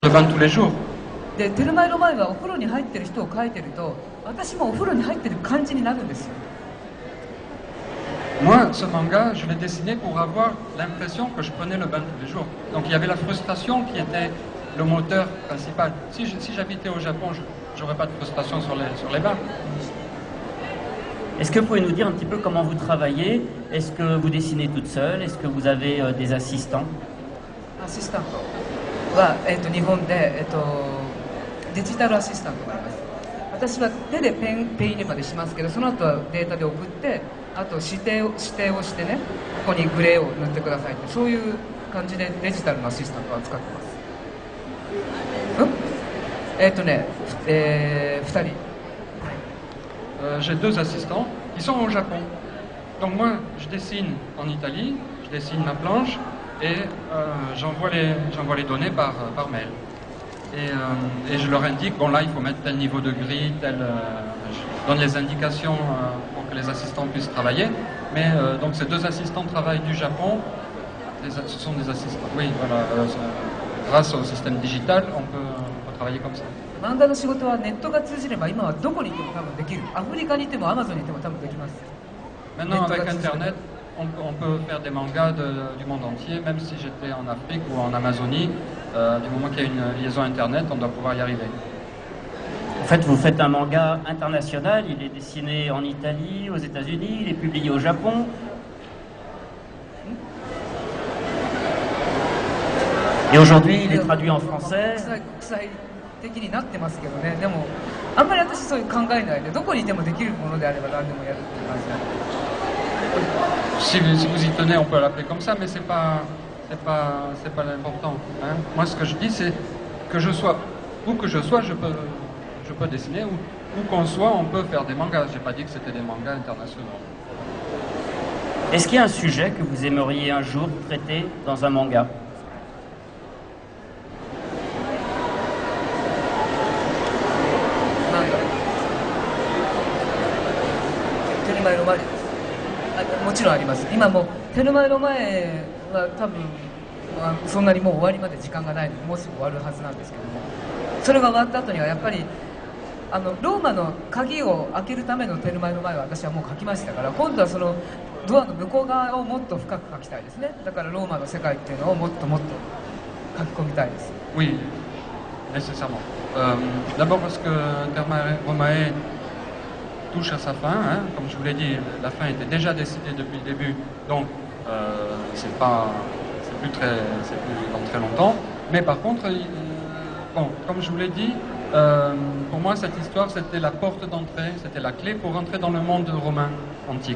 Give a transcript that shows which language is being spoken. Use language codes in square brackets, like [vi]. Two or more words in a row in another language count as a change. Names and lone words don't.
[fr] Le bain tous les jours. [ja] でテルマエロマエはお風呂に入ってる人を描いてると、私もお風呂に入ってる感じになるんですよ。 [fr] Moi, ce manga, je l'ai dessiné pour avoir l'impression que je prenais le bain tous les jours. Donc il y avait la frustration qui était le moteur principal. Si j'habitais au Japon, je n'aurais pas de frustration sur les bains. Est-ce que vous pouvez nous dire un petit peu comment vous travaillez? Est-ce que vous dessinez toute seule? Est-ce que vous avez des assistants? [ja] アシスタントは、日本で、デジタルアシスタントがあります。私は手でペン入れまでしますけど、その後はデータで送って、あと指定をしてね、ここにグレーを塗ってくださいって、そういう感じでデジタルのアシスタントは使ってます。2人。 [fr] J'ai deux assistants qui sont au Japon. Donc moi, je dessine en Italie, je dessine ma planche et j'envoie les données par mail. Et je leur indique, bon là il faut mettre tel niveau de gris, je donne les indications pour que les assistants puissent travailler. Mais donc ces deux assistants travaillent du Japon, ce sont des assistants. Oui, voilà, grâce au système digital, on peut travailler comme ça. [ja] 漫画の仕事はネットが通じれば今はどこにいても多分できる。アフリカにいてもアマゾンにいても多分できます。 [fr] Maintenant avec Internet, on peut faire des mangas du monde entier, même si j'étais en Afrique ou en Amazonie. Du moment qu'il y a une liaison Internet, on doit pouvoir y arriver. En fait, vous faites un manga international, il est dessiné en Italie, aux États-Unis, il est publié au Japon. Et aujourd'hui, il est traduit en français. [ja] 的になってますけどね。でもあんまり私そういう考えないで、どこにいてもできるものであれば何でもやるっていう感じなんで。 [fr] Si vous y tenez, on peut l'appeler comme ça, mais c'est pas l'important. Hein. Moi, ce que je dis, c'est que je sois où que je sois, je peux dessiner, où qu'on soit, on peut faire des mangas. J'ai pas dit que c'était des mangas internationaux. Est-ce qu'il y a un sujet que vous aimeriez un jour traiter dans un manga? [ja] もちろんあります。今もテルマエロマエは多分そんなにもう終わりまで時間がないので、もうすぐ終わるはずなんですけども、それが終わった後にはやっぱりローマの鍵を開けるためのテルマエロマエは私はもう書きましたから、今度はそのドアの向こう側をもっと深く書きたいですね。だからローマの世界っていうのをもっともっと書き込みたいです。 [fr] Oui, nécessairement. D'abord parce que Terma Romae touche à sa fin, hein. Comme je vous l'ai dit, la fin était déjà décidée depuis le début, donc c'est plus dans très longtemps. Mais par contre, bon, comme je vous l'ai dit, pour moi cette histoire c'était la porte d'entrée, c'était la clé pour rentrer dans le monde romain antique.